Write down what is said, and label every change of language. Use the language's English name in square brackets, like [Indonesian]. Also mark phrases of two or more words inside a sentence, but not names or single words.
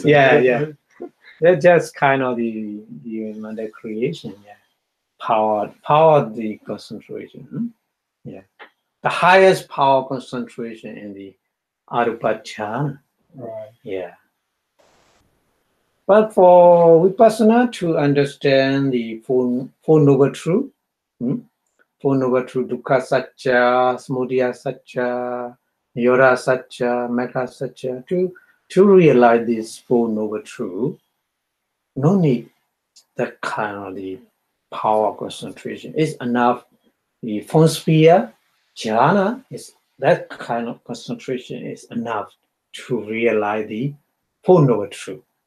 [English] They're just kind of the creation, power the concentration. The highest power concentration in the [Pali] arupa jhana. [English] Right. But for vipassana to understand the four noble truth, [Pali] dukkha satcha, samudaya satcha, nirodha satcha, mekha satcha, [English] to realize this four noble truth, no need that kind of the power concentration. It's enough. The Formless-sphere jhana is that kind of concentration is enough to realize the four noble truth.